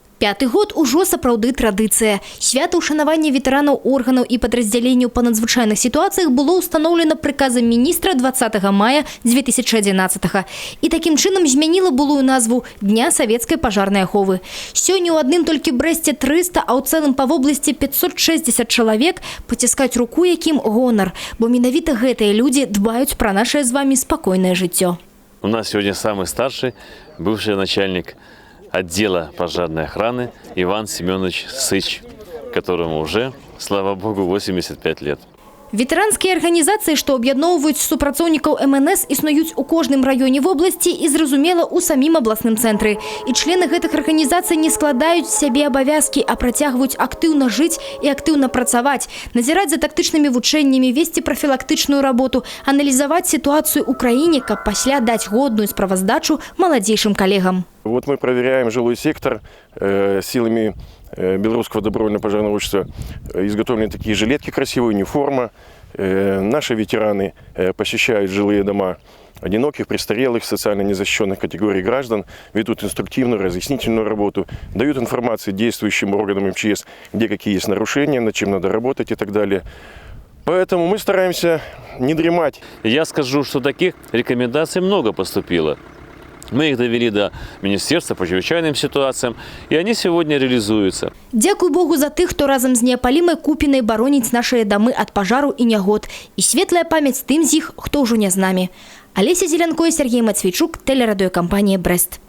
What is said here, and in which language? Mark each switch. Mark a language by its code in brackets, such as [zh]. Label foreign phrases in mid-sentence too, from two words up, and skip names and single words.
[be] 5-й год ужо сапраўды традыцыя. Свята ўшанавання ветэранаў органаў і падраздзяленняў па надзвычайных сітуацыях было ўстаноўлена прыказам міністра 20 мая 2011 і такім чынам змяніла былую назву Дня савецкай пажарнай аховы. Сёння ў адным толькі Брэсце 300, а ў цэлым па вобласці 560 чалавек, паціскаць руку якім гонар, бо менавіта гэтыя людзі дбаюць пра нашае з вами спакойнае жыццё. [ru] У нас сегодня самый старший, бывший начальник отдела пожарной охраны Иван Семенович Сыч, которому уже, слава богу, 85 лет. [be] Ветэранскія арганізацыі, што аб'ядноўваюць супрацоўнікаў МНС, існуюць у кожным раёне вобласці і, зразумела, у самім абласным цэнтры. І члены гэтых арганізацый не складаюць сябе абавязкі, а працягваюць актыўна жыць і актыўна працаваць, назіраць за тактычнымі вучэннямі, весці прафілактычную работу, аналізаваць сітуацыю ў краіне, каб пасля даць годную справаздачу маладзейшым калегам. [ru] Вот мы проверяем жилой сектор силами Белорусского добровольного пожарного общества. Изготовлены такие жилетки красивые, униформа. Наши ветераны посещают жилые дома одиноких, престарелых, социально незащищенных категорий граждан, ведут инструктивную, разъяснительную работу, дают информацию действующим органам МЧС, где какие есть нарушения, над чем надо работать и так далее. Поэтому мы стараемся не дремать. Я скажу, что таких рекомендаций много поступило. Мы их довели до Министерства по чрезвычайным ситуациям, и они сегодня реализуются. [be] Дякую Богу за тых, хто разом з Неапалімай Купінай бароніць нашыя дамы ад пажару і нягод. І светлая памяць тым з іх, хто ўжо не з намі. [ru] Алеся Зелянко і Сергей Мацвейчук, телерадиокомпания «Брест».